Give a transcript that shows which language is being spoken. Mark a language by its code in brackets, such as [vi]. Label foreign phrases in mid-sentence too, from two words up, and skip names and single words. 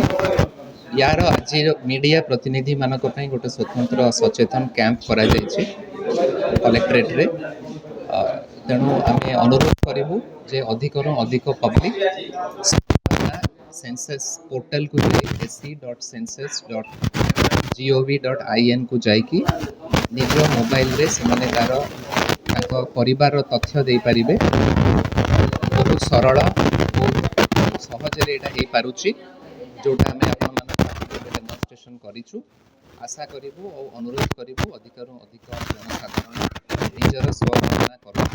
[or] ୟାର ଆଜି ମିଡ଼ିଆ ପ୍ରତିନିଧିମାନଙ୍କ ପାଇଁ ଗୋଟେ ସ୍ୱତନ୍ତ୍ର ସଚେତନ କ୍ୟାମ୍ପ କରାଯାଇଛି କଲେକ୍ଟରେଟ୍ରେ। ତେଣୁ ଆମେ ଅନୁରୋଧ କରିବୁ ଯେ ଅଧିକରୁ ଅଧିକ [en] public census portalକୁ [or] ଯାଇ se.census.gov.in କୁ ଯାଇକି ନିଜ ମୋବାଇଲରେ ସେମାନେ ତାଙ୍କ ପରିବାରର ତଥ୍ୟ ଦେଇପାରିବେ। ବହୁତ ସରଳ, ବହୁତ ସହଜରେ ଏଇଟା ହେଇପାରୁଛି, ଯେଉଁଟା ଆମେ ଆପଣମାନଙ୍କ ପାଖରେ ଡେମନଷ୍ଟ୍ରେସନ୍ କରିଛୁ। ଆଶା କରିବୁ ଆଉ ଅନୁରୋଧ କରିବୁ ଅଧିକରୁ ଅଧିକ ଜନସାଧାରଣ ନିଜର ସ୍ୱଗଣନା କରନ୍ତୁ।